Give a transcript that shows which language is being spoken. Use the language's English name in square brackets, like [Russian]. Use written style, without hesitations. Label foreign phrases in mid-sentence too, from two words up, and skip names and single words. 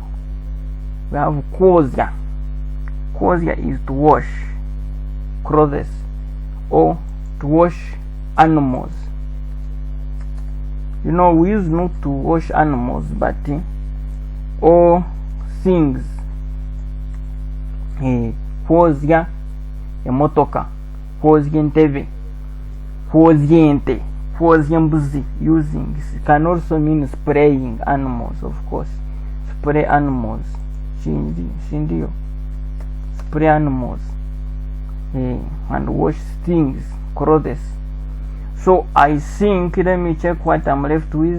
[English] We have kwozya. Kwozya is to wash clothes or to wash animals. You know, we use not to wash animals, but all things. [Nyankole] Kwozya emotoka, kwozya entebe, kwozya ente, kwozya mbuzi. [English] Using can also mean spraying animals, of course. Spray animals. Shindio. Spray animals. And wash things, clothes. So I think, let me check what I'm left with.